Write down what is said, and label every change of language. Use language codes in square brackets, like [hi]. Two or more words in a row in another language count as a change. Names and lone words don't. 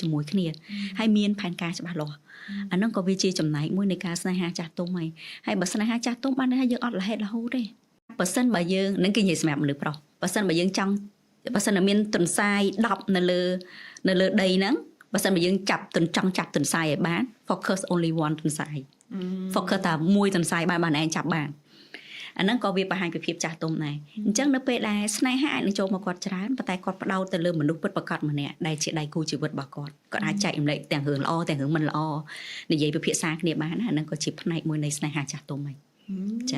[km] ជាមួយគ្នាហើយមានផែនការច្បាស់លាស់អាហ្នឹងក៏វាជាចំណែកមួយនៃការស្នេហាចាស់ទុំហើយបើស្នេហាចាស់ទុំបានថាយើងអត់រហេតុរហូតទេបើសិនបើយើង នឹងគេនិយាយសម្រាប់មនុស្សប្រុសបើសិនបើយើងចង់បើសិនតែមានទន្សាយ10នៅលើដីហ្នឹងបើសិនបើយើងចង់ចាប់ទន្សាយឲ្យបាន [en] focus only one [km] ទន្សាយfocus តែមួយទន្សាយបានឯងចាប់បានអាហ្នឹងក៏វាបង្ហាញពីភាពចាស់ទុំដែរអញ្ចឹងនៅពេលដែលស្នេហាអាចនឹងចូលមកគាត់ច្រើនប៉ុន្តែគាត់ផ្ដោតទៅលើមនុស្សពិតប្រាកដម្នាក់ដែលជាដៃគូជីវិតរបស់គាត់អាចចែករំលែកទាំងរឿងល្អទាំងរឿងមិនល្អនិយាយពិភាក្សាគ្នាបានណាអាហ្នឹងក៏ជាផ្នែកមួយនៃស្នេហាចាស់ទុំហើយចា